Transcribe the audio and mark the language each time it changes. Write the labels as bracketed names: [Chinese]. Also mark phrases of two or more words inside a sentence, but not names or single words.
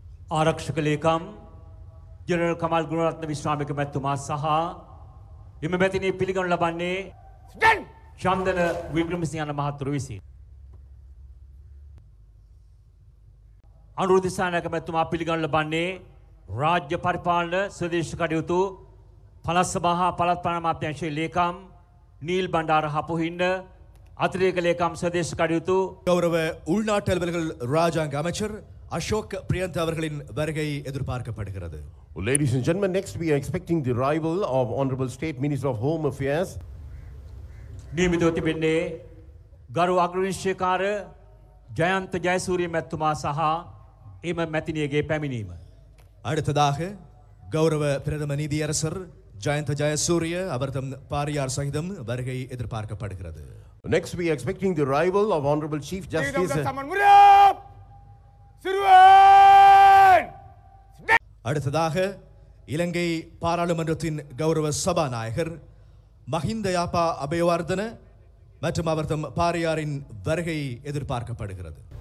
[Sinhala] ආරක්ෂක ලේකම් ජෙනරල් කමල් ගුණරත්න විශ්‍රාමික මැතිතුමා සහ එම මැතිණිය පිළිගනු ලබන්නේ චන්දන වික්‍රමසිංහ යන මහතුරු විසින්. අනුරුද්ධ දිසානායක මැතිතුමා පිළිගනු ලබන්නේ රාජ්‍ය පරිපාලන ස්වදේශ කටයුතු පළාත් සභා හා පළාත් පාලන අමාත්‍යාංශයේ ලේකම් நீல் பண்டார ஹப்புஹிන්න අතිරේක ලේකම් ස්වදේශ කටයුතු [Tamil] கௌரவ உள்நாட்டு அலுவலர்கள் ராஜாங்க அமைச்சர் அசோக் பிரியந்த் அவர்களின் வருகை எதிர்பார்க்கப்படுகிறது. [English] Well, ladies and gentlemen, next we are expecting the arrival of Honorable State Minister of Home Affairs. [Sinhala] නියමිතව තිබෙන්නේ ගරු අග්‍රවිනිශ්චයකාර ජයන්ත ජයසූරිය මැතිතුමා සහ එම මැතිණියගේ පැමිණීම. [Tamil] அடுத்ததாக கௌரவ பிரதம நீதியரசர் ஜயந்த ஜயசூரிய அவர்தம் பாரியார் சகிதம் வருகை எதிர்பார்க்கப்படுகிறது. [English] Next we are expecting the arrival of Honorable Chief Justice. [Tamil] அடுத்ததாக இலங்கை பாராளுமன்றத்தின் கௌரவ சபாநாயகர் மஹிந்த யாப்பா அபயவர்தன மற்றும் அவர்தம் பாரியாரின் வருகை எதிர்பார்க்கப்படுகிறது.